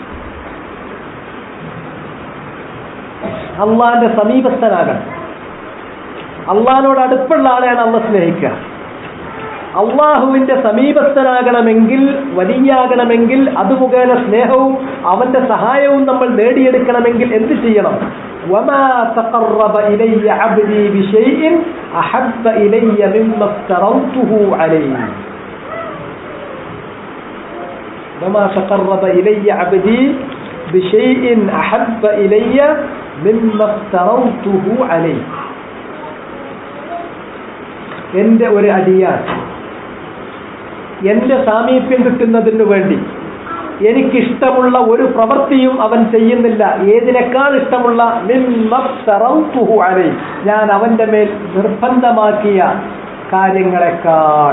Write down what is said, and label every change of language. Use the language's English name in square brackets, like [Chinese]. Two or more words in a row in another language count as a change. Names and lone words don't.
[Malayalam] അള്ളാന്റെ സമീപസ്ഥനാകണം. അള്ളാഹിനോട് അടുപ്പുള്ള ആളെയാണ് അള്ളാഹ് സ്നേഹിക്കുക. അള്ളാഹുവിന്റെ സമീപസ്ഥനാകണമെങ്കിൽ, വലിയാകണമെങ്കിൽ, അത് മുഖേന സ്നേഹവും അവന്റെ സഹായവും നമ്മൾ നേടിയെടുക്കണമെങ്കിൽ എന്ത് ചെയ്യണം? [Arabic] وَمَا تَقَرَّبَ إِلَيَّ عَبْدِي بِشَيْءٍ أَحَبَّ إِلَيَّ مِمَّا افْتَرَضْتُهُ عَلَيْهِ. وَمَا تَقَرَّبَ إِلَيَّ عَبْدِي بِشَيْءٍ أَحَبَّ إِلَيَّ مِمَّا افْتَرَضْتُهُ عَلَيْهِ. [Malayalam] എന്റെ ഒരു അടിയാൻ എന്റെ സാമീപ്യം കിട്ടുന്നതിനു വേണ്ടി എനിക്കിഷ്ടമുള്ള ഒരു പ്രവൃത്തിയും അവൻ ചെയ്യുന്നില്ല. ഏതിനേക്കാൾ ഇഷ്ടമുള്ള [Arabic] مما افترضته عليه, [Malayalam] ഞാൻ അവന്റെ മേൽ നിർബന്ധമാക്കിയ കാര്യങ്ങളെക്കാൾ.